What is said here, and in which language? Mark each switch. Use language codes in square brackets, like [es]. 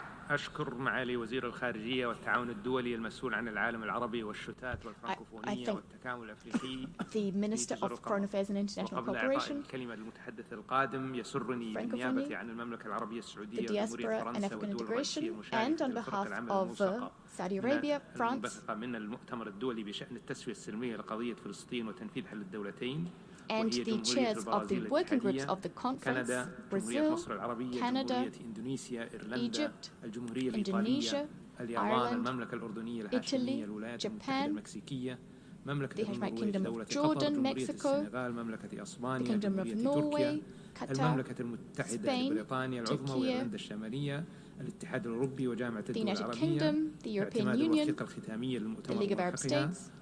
[ar] أشكر معالي وزير الخارجية والتعاون الدولي المسؤول عن العالم العربي والشتات والفرنكوفونية والتكامل الأفريقي. [en] The Minister of Foreign Affairs and International Cooperation. [ar] الكلمة للمتحدث القادم يسرني بالنيابة عن المملكة العربية السعودية وجمهورية فرنسا والدول الرئيسية المشاركة في الخطة العامة الموثقة Saudi Arabia, France, من المؤتمر الدولي بشأن التسوية السلمية لقضية فلسطين وتنفيذ حل الدولتين. [en] And the chairs of the working groups of the conference, Brazil, Canada, Egypt, Indonesia, Ireland, Italy, Japan, the Hashemite Kingdom of Jordan, Mexico, the Kingdom of Norway, Qatar, Spain, Turkey, the United Kingdom, the European Union, the League of Arab States,